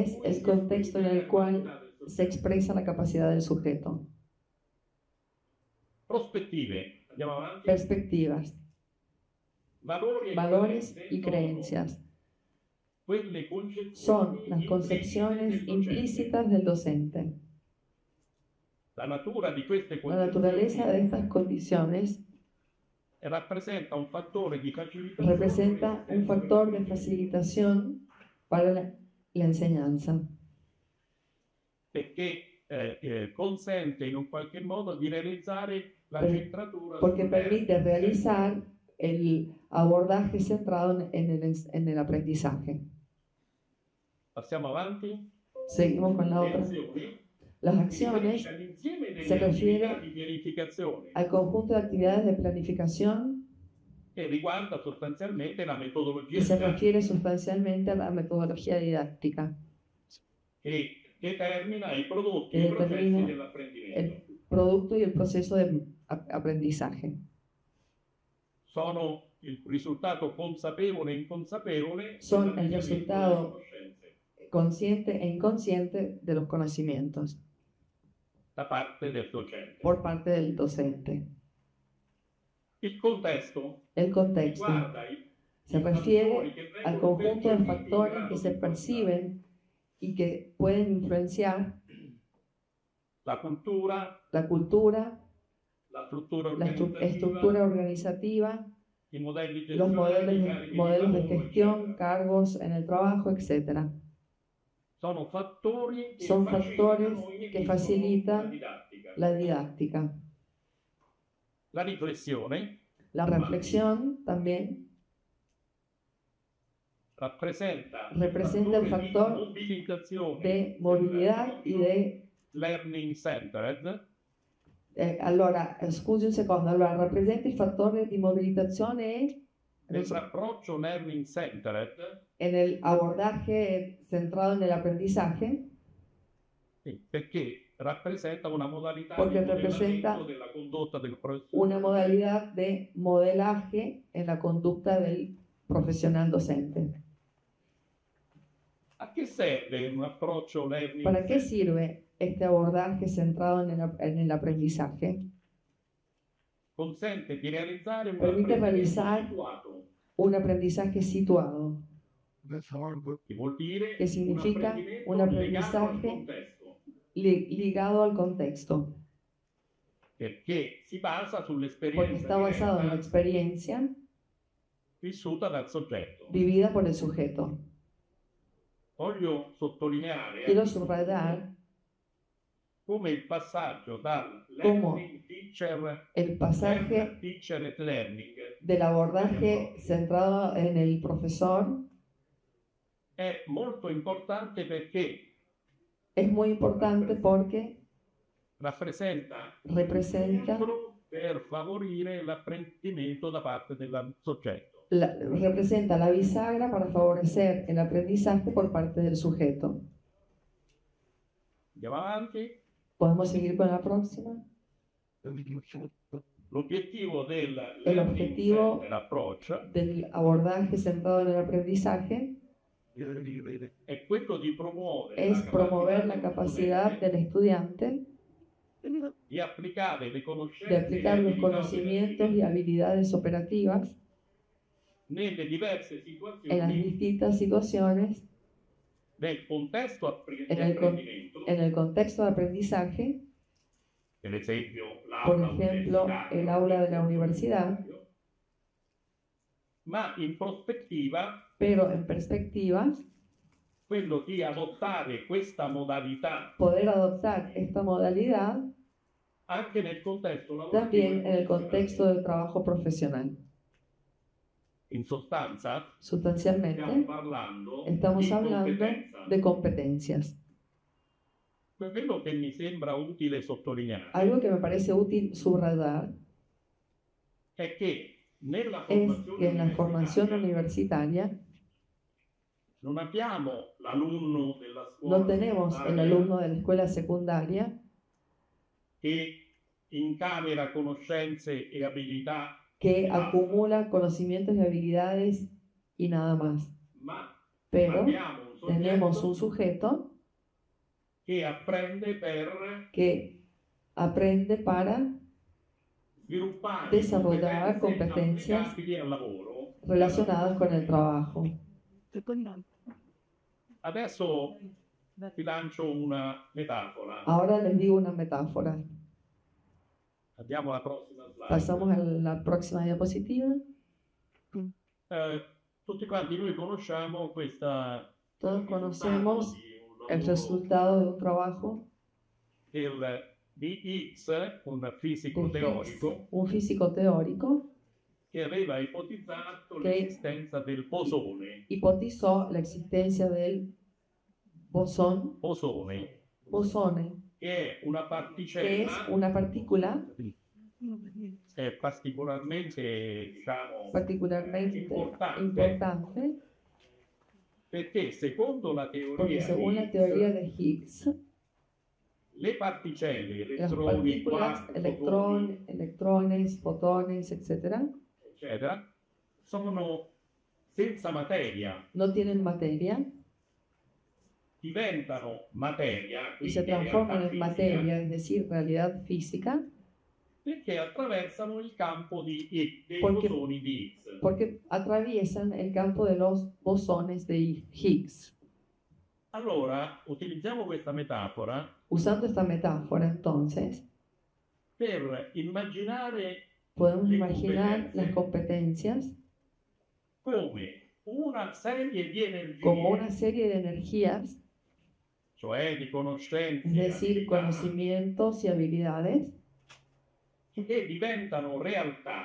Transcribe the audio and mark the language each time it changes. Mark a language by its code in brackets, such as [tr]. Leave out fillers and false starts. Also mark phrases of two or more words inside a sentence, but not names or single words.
[es] es [it] cui [es] el [it] si [es] contexto en [it] esprime [es] el la cual [it] capacità del [es] se [it] soggetto. [es] expresa la capacidad del sujeto. [it] Prospettive, andiamo avanti. [es] Perspectivas, valores y [it] sono [es] creencias [it] quelle concezioni [es] son las concepciones [it] implicite del docente. [es] implícitas del docente. [it] La natura di queste [es] La naturaleza de [it] concezioni [es] estas condiciones [it] rappresenta un fattore di facilitazione [es] representa un factor de facilitación para la enseñanza, [it] perché consente in un qualche modo di realizzare la Per- centratura [es] porque [it] sul [es] permite [it] verbo. [es] realizar el abordaje centrado en el aprendizaje. [it] Passiamo avanti. [es] Seguimos con la [it] Le [es] otra. [it] azioni [es] Las [it] si [es] acciones [it] riferisce all'insieme delle [es] se refiere [it] attività di pianificazione [es] al conjunto de actividades de planificación [it] che riguarda sostanzialmente la metodologia [es] y se [it] didattica [es] refiere sustancialmente a la metodología didáctica, [it] che determina i prodotti che e i processi [es] determina [it] dell'apprendimento. [es] el producto y el proceso de aprendizaje. [it] Sono il risultato consapevole e inconsapevole [es] Son [it] della [es] el [it] ricerca [es] resultado [it] delle conoscenze [es] consciente e inconsciente de los conocimientos [it] da parte del docente. [es] por parte del docente. [it] Il contesto [es] El contexto [it] riguarda [es] se [it] i [es] refiere [it] fattori che [es] al [it] vengono [es] conjunto de [it] percepiti in [es] factores [it] grado [es] que [it] di [es] se [it] influenzare [es] perciben y que pueden influenciar [it] la cultura, [es] la cultura, [it] la struttura [es] la [it] organizzativa, [es] estructura organizativa, [it] i modelli [es] los [it] gestionali, i carichi di [es] modelos de [it] lavoro, [es] gestión, [it] eccetera. [es] cargos en el trabajo, etc. [it] Sono fattori che [es] Son factores [it] facilitano e [es] que [it] inibiscono [es] facilitan [it] la didattica. [es] la didáctica. [it] La riflessione [es] La reflexión también representa el factor [it] di mobilitazione [es] de movilidad y de... [en] learning centered [it] allora, scusi un secondo, allora rappresenta il fattore di mobilitazione nell'approccio [en] learning centered [es] en el abordaje centrado en el aprendizaje, [it] perché rappresenta una modalità [es] Porque [it] di [es] representa [it] modellamento della condotta del professore. [es] una modalidad de modelaje en la conducta del profesional docente. [it] A che serve un [en] approccio learning [it] ¿Para qué centered? [es] sirve este abordaje centrado en el aprendizaje? [it] Consente di realizzare un [es] Permite [it] apprendimento [es] realizar [it] situato, [es] un aprendizaje situado, [it] che vuol dire che significa un apprendimento legato al [es] aprendizaje [it] contesto, [es] ligado al contexto, [it] perché si basa [es] porque [it] sull'esperienza [es] está basado en la [it] diretta [es] experiencia [it] vissuta dal soggetto. [es] vivida por el sujeto. [it] Voglio sottolineare [es] Quiero subrayar [it] come il passaggio dal [es] Como [en] learning teacher, [es] el pasaje [en] teacher and learning [es] del abordaje centrado en el profesor [it] è molto importante perché [es] es muy importante porque [it] rappresenta [es] representa [it] un filtro per favorire l'apprendimento da parte del soggetto. [es] representa la bisagra para favorecer el aprendizaje por parte del sujeto. [it] Andiamo avanti. [es] ¿Podemos seguir con la próxima? [it] L'obiettivo del [es] El [en] learning [es] objetivo [en] center approach [es] del abordaje centrado en el aprendizaje [it] è quello di promuovere [es] es promover la capacidad del estudiante [it] di applicare le [es] de [it] conoscenze [es] aplicar [it] e [es] los [it] abilità [es] conocimientos y [it] operative [es] habilidades operativas [it] nelle diverse [es] en las [it] situazioni [es] distintas situaciones, [it] del contesto di [es] en el, con- [it] apprendimento, [es] en el contexto de aprendizaje, [it] per esempio [es] por [it] l'aula [es] ejemplo, [it] universitaria, [es] el aula de la universidad, [it] ma in prospettiva [es] pero en perspectiva, [it] quello di adottare questa modalità [es] poder adoptar esta modalidad [it] anche nel contesto [es] también [it] lavorativo. [es] en el contexto del trabajo profesional. [it] In sostanza, stiamo [es] Sustancialmente, [it] parlando [es] estamos [it] di [es] hablando [it] competenza. [es] de competencias. [it] Quello che mi sembra utile sottolineare [es] Algo que me parece útil subrayar [it] è che nella [es] es que en la [it] formazione [es] formación universitaria [it] non abbiamo l'alunno della scuola [es] no tenemos el [it] secondaria [es] alumno de la escuela secundaria [it] che incamera conoscenze e abilità, [es] que acumula conocimientos y habilidades y nada más. [it] ma [es] Pero [it] abbiamo un [es] tenemos un [it] soggetto [es] sujeto [it] che apprende per [es] que aprende para [it] sviluppare [es] desarrollar [it] competenze [es] competencias [it] applicabili al lavoro. [es] relacionadas con el trabajo. [it] Adesso vi lancio una metafora. [es] Ahora les digo una metáfora. [it] Andiamo alla prossima slide. [es] Pasamos a la próxima diapositiva. [it] Tutti quanti noi conosciamo questa [es] Todos conocemos el resultado de un trabajo [it] di Higgs, un fisico [es] de Higgs, [it] teorico, [es] un físico teórico [it] che aveva ipotizzato che l'esistenza del bosone. [es] hipotizó la existencia del bosón, [it] Bosone, che è una [es] que es [it] particella [es] una partícula [it] particolarmente, diciamo, [es] particularmente importante, [it] perché secondo la [es] porque [it] teoria [es] según la [it] Higgs, [es] teoría de Higgs, [it] le particelle, [es] las [it] elettroni, [es] partículas, [it] quark, fotoni, [es] electrones, fotones, etc., [it] eccetera, sono senza materia, [es] no tienen materia [it] diventano materia, [es] y se [it] quindi [es] transforman [it] realtà [es] en [it] fisica, [es] materia, es decir, realidad física, [it] perché attraversano il campo dei [es] Porque- [it] bosoni di Higgs. [es] porque atraviesan el campo de los bosones de Higgs. [it] Allora, utilizziamo questa metafora [es] Usando esta metáfora, entonces, [it] per immaginare [es] podemos [it] Le [es] imaginar competencias. las competencias [it] come una serie di energie, [es] como una serie de energías, [it] cioè di conoscenze, [es] es decir, [it] abilità, [es] conocimientos y habilidades [it] che diventano realtà